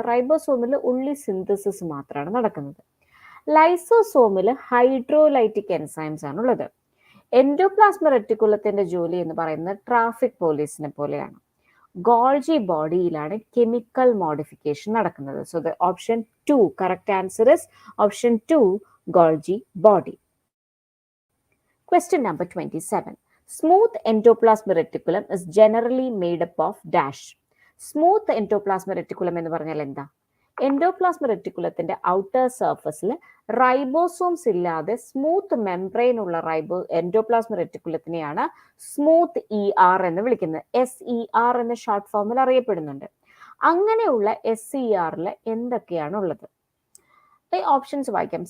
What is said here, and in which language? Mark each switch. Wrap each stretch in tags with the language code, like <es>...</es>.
<ml>റൈബോസോമിൽ ഉള്ളി സിന്തസിസ് മാത്രമാണ് നടക്കുന്നത്. ലൈസോസോമിൽ ഹൈഡ്രോലൈറ്റിക് എൻസൈംസ് ആണുള്ളത്. എൻഡോപ്ലാസ്മിക് റെറ്റിക്കുലത്തിന്റെ ജോലി എന്ന് പറയുന്നത് ട്രാഫിക് പോലീസിനെ പോലെയാണ്. ഗോൾജി ബോഡിയിലാണ് കെമിക്കൽ മോഡിഫിക്കേഷൻ നടക്കുന്നത്.</ml> <en>So the option 2 correct answer is option 2 Golgi body. Question number 27. Smooth endoplasmic reticulum is generally made up of dash.</en> <ml>Smooth endoplasmic reticulum എന്ന് പറഞ്ഞാൽ എന്താ? എൻഡോപ്ലാസ്മിക് റെറ്റിക്കുലത്തിന്റെ ഔട്ടർ സർഫസിൽ റൈബോസോംസ് ഇല്ലാതെ സ്മൂത്ത് മെംബ്രെയിൻ ഉള്ള endoplasmic റെറ്റിക്കുലത്തിനെയാണ് smooth ER എന്ന് വിളിക്കുന്നത്. SER എന്ന short ഫോമിൽ അറിയപ്പെടുന്നുണ്ട്. അങ്ങനെയുള്ള SERൽ എന്തൊക്കെയാണ് ഉള്ളത്? ഈ ഓപ്ഷൻസ് വായിക്കാം.</ml>